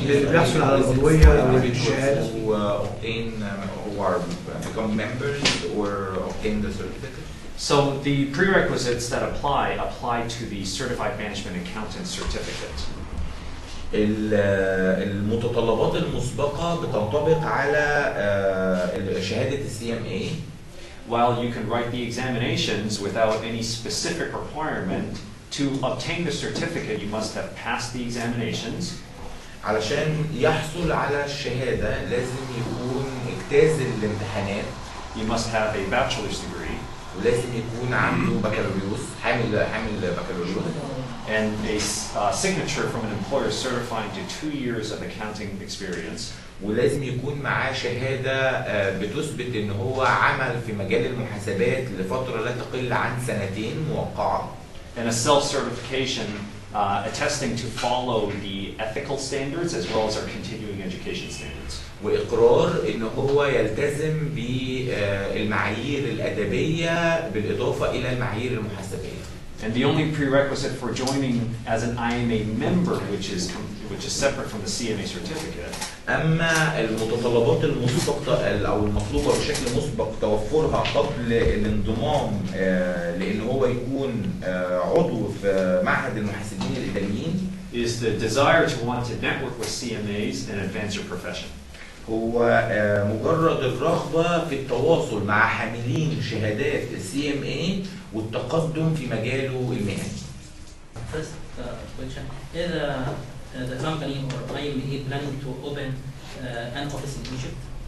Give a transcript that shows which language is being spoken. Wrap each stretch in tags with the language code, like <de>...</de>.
<ar>اللي بيحصل على العضوية أو الشهادة</ar> <en>who obtain who are become members or obtain the certificate. So the prerequisites that apply to the Certified Management Accountant certificate.</en> <ar>المتطلبات المسبقة بتنطبق على شهادة CMA.</ar> <en>While you can write the examinations without any specific requirement, to obtain the certificate you must have passed the examinations.</en> <ar>علشان يحصل على الشهادة لازم يكون اجتاز الامتحانات.</ar> <en>You must have a bachelor's degree.</en> <ar>ولازم يكون عنده بكالوريوس حامل بكالوريوس.</ar> <en>And a signature from an employer certifying to 2 years of accounting experience.</en> <ar>ولازم يكون معاه شهادة بتثبت ان هو عمل في مجال المحاسبات لفترة لا تقل عن 2 موقعة.</ar> <en>And a self-certification attesting to follow the ethical standards as well as our continuing education standards.</en> <ar>وإقرار إن هو يلتزم بالمعايير الأدبية بالإضافة إلى المعايير المحاسبية.</ar> <en>And the only prerequisite for joining as an IMA member, which is separate from the CMA certificate.</en> <ar>أما المتطلبات المسبقة أو المطلوبة بشكل مسبق توفرها قبل الانضمام لأن هو يكون عضو في معهد المحاسبين الإداريين</ar> <en>is the desire to want to network with CMAs and advance your profession.</en> <ar>هو مجرد الرغبة في التواصل مع حاملين شهادات CMA والتقدم في مجاله المهني.</ar> <en>First question: is the company or IMA planning to open an office in Egypt?</en>